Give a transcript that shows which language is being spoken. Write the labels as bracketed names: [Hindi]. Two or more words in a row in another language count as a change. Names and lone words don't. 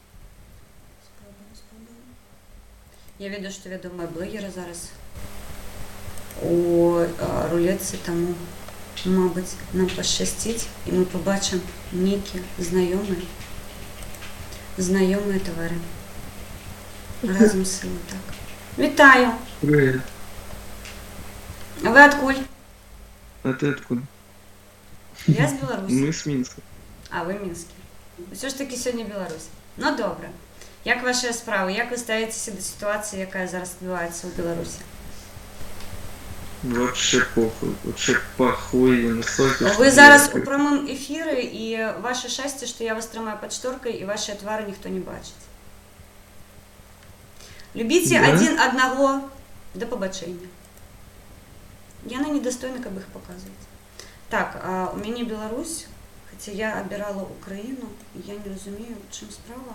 [Ukrainian] Я веду, що відомі блогери зараз у рулетці, тому, мабуть, нам пощастить, і ми побачимо нікі знайомі твари. Разом з силою, так. Вітаю! [Russian] Привет. [Ukrainian] А ви откуль? [Russian] А ты откуда? [Ukrainian] Я з Білорусі. [Russian] Мы с Минска. [Ukrainian] А, ви Мінські. Все ж таки сьогодні Білорусь. Ну добре. Як ваші справи? Як ви ставитеся до ситуації, яка зараз відбувається у Білорусі? [Russian] Вообще похуй. Вообще похуй. Настолько, что [Ukrainian] Ви зараз я- у прямому ефірі, і ваше щастя, що я вас тримаю під шторкою, і ваші твари ніхто не бачить. Любіть [Russian] Да? [Ukrainian] один одного до побачення. Я недостойна, як їх показувати. Так, у мене Білорусь, хоча я обирала Україну, і я не розумію, в чим справа.